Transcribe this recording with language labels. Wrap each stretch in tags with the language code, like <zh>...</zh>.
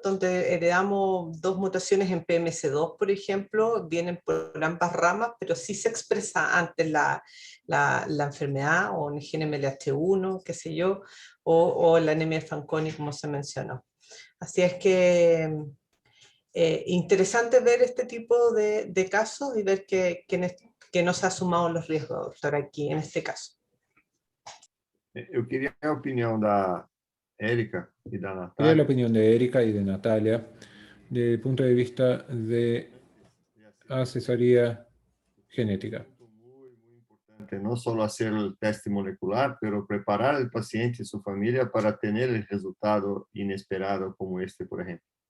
<es>Donde heredamos dos mutaciones en PMC2, por ejemplo, vienen por ambas ramas, pero sí se expresa antes la enfermedad, o en el gen MLH1, qué sé yo, o la anemia de Fanconi, como se mencionó. Así es que interesante ver este tipo de casos y ver que no se ha sumado los riesgos, doctor, aquí en este caso.</es> <pt>Eu queria a opinião da Érica e da</pt> <es>Quería la</es> <pt>Natália.</pt> <es>opinión de Erika y de Natalia desde el punto de vista de asesoría genética. No solo hacer el test molecular, pero preparar al paciente y su familia para tener el resultado inesperado como este, por ejemplo.</es>